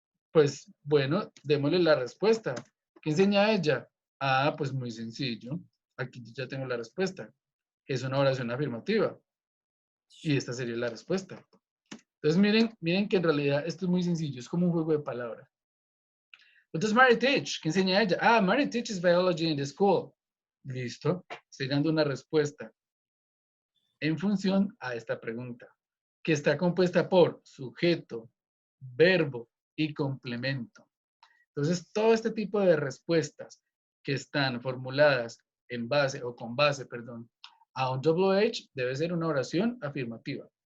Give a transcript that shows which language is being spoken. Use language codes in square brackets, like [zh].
[es] Pues bueno, démosle la respuesta. ¿Qué enseña ella? Ah, pues muy sencillo. Aquí ya tengo la respuesta. Es una oración afirmativa. Y esta sería la respuesta. Entonces miren que en realidad esto es muy sencillo. Es como un juego de palabras. [en] What does Mary teach? [es] ¿Qué enseña ella? [en] Ah, Mary teaches biology in the school. [es] Listo. Estoy dando una respuesta en función a esta pregunta, que está compuesta por sujeto, verbo y complemento. Entonces, todo este tipo de respuestas que están formuladas en base o con base, perdón, a un WH debe ser una oración afirmativa.